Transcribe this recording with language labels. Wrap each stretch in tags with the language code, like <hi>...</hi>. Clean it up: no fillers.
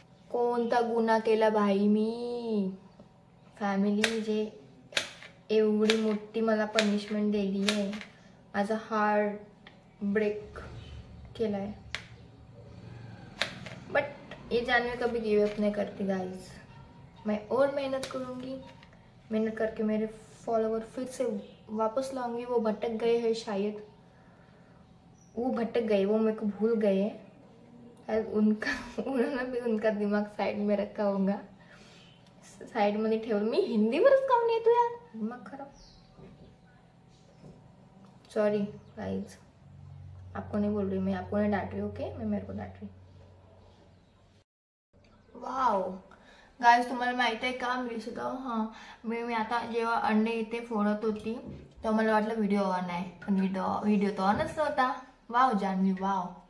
<mr>कोणता गुन्हा केला भाई मी? फॅमिली जे एवढी मोठी मला पनिशमेंट दिली आहे, माझा हार्ट ब्रेक केला है,</mr> <hi>बट ये जानवी कभी गिव अप नहीं करती गाइस. मैं और मेहनत करूँगी, मेहनत करके मेरे फॉलोवर फिर से वापस लाऊंगी. वो भटक गए हैं शायद, वो भटक गए, वो मेरे को भूल गए हैं. उन्होंने भी उनका दिमाग साइड में रखा होगा, साइड में ठेव.</hi> <mr>मी हिंदीवरच काऊन येतो यार,</mr> <hi>दिमाग खराब. सॉरी गाइज, आपको नहीं बोल रही मैं, आपको नहीं डांट रही. ओके, मैं मेरे को डांट रही.</hi> <mr>वाव गाइज, तुम्हाला माहित आहे का मी सुद्धा मी आता जेव्हा अंडे इथे फोडत होती तेव्हा मला वाटलं व्हिडिओ ऑन आहे, पण व्हिडिओ तो ऑनच नव्हता. Wow Janvi, wow.</mr>